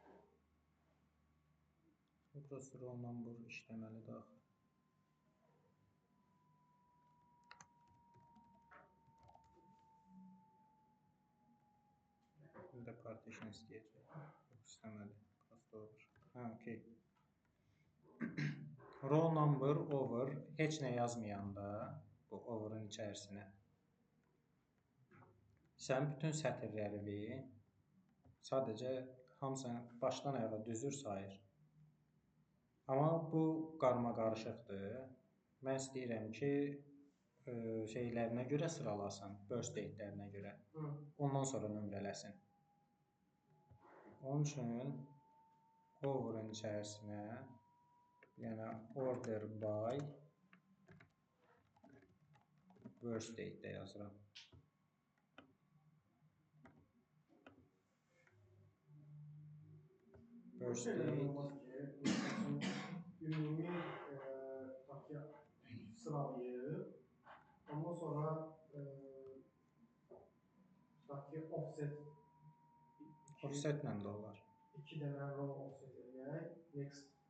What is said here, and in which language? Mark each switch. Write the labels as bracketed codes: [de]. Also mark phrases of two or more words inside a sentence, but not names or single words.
[az] Burası [en] row number [az] işləməlidir axı. Bir də partition istəyəcək. İstəmədi. Prosto over. Okay. [en] Row number over [az] heç nə yazmayanda bu over'ın içərisinə sən bütün sətirləri sadəcə hamısını başdan ayağa düzür sayır. Amma bu qarma-qarışıqdır. Mən istəyirəm ki, şeylərinə görə sıralasın, [en] birth date-lərinə [az] görə. Ondan sonra nömrələsin. Onun üçün over'ın içərisinə yəni [en] order by birth date-də [az] yazıram. [en] Birth date. [az] Ümumi sıralayıb, ondan sonra Offset-lə də olar. 2 dənə [en] row offset [az] edək. Next.